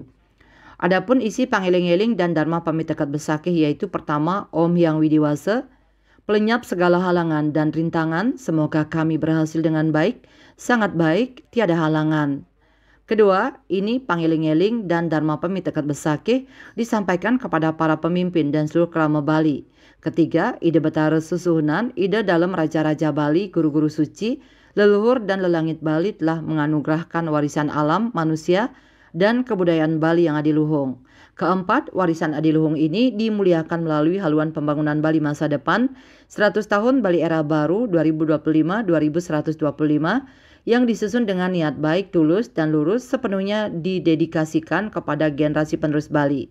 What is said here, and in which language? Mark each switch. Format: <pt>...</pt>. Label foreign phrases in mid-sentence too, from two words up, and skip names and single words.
<id>Adapun isi Pangiling-eling dan Dharma Pemiteket Besakih yaitu pertama Om Hyang Widiwasa, pelenyap segala halangan dan rintangan, semoga kami berhasil dengan baik, sangat baik, tiada halangan. Kedua, ini Pangiling-eling dan Dharma Pemiteket Besakih disampaikan kepada para pemimpin dan seluruh kerama Bali. Ketiga, Ide Betara Susuhunan, Ide dalam Raja-Raja Bali, Guru-Guru Suci, leluhur dan lelangit Bali telah menganugerahkan warisan alam, manusia, dan kebudayaan Bali yang adiluhung. Keempat, warisan adiluhung ini dimuliakan melalui haluan pembangunan Bali masa depan 100 tahun Bali era baru 2025-2125 yang disusun dengan niat baik, tulus, dan lurus sepenuhnya didedikasikan kepada generasi penerus Bali.</id>